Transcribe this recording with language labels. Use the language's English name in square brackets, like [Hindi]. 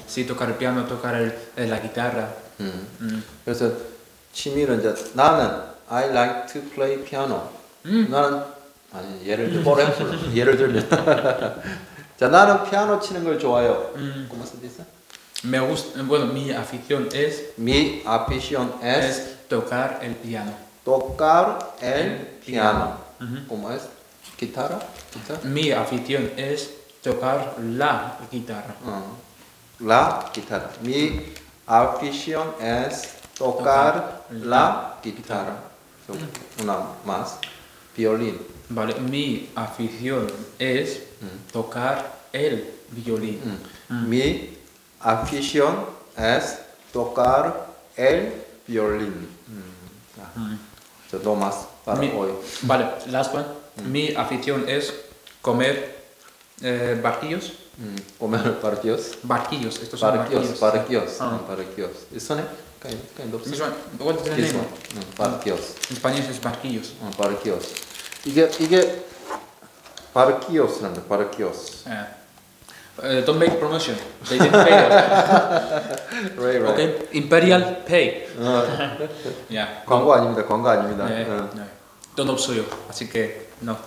[Spanish] Sí, tocar el piano, tocar la guitarra. [Korean] 그래서 취미는 이제 나는 [English] I like to play piano. [Korean] 나는 아니 예를 들면 자 나는 피아노 치는 걸 좋아해요. [Spanish] ¿Cómo se dice? Me gusta, bueno, mi afición es Mi afición es tocar el piano. tocar el piano. ¿Cómo es? ¿Guitarra? Mi afición es tocar la guitarra. La guitarra. Mi afición es tocar la guitarra. Una más. Violín. Vale, mi afición es tocar el violín. Mi afición es tocar el violín. No más para hoy. Vale, [English] last one. [Spanish] Mi afición es comer barquillos. Comer barquillos. Barquillos, estos son barquillos. [English] Barquillos. Isn't it? Kind of. This one, what is the This name? one. barquillos. [Spanish] En español es barquillos. barquillos. [Korean] 이게 barquillos란다. [Spanish] barquillos. [English] Don't make promotion. They didn't pay us. Right. Okay, Imperial pay. Yeah. [Korean] 광고 아닙니다. 네, 네. 돈 없어요. [Spanish] así que no.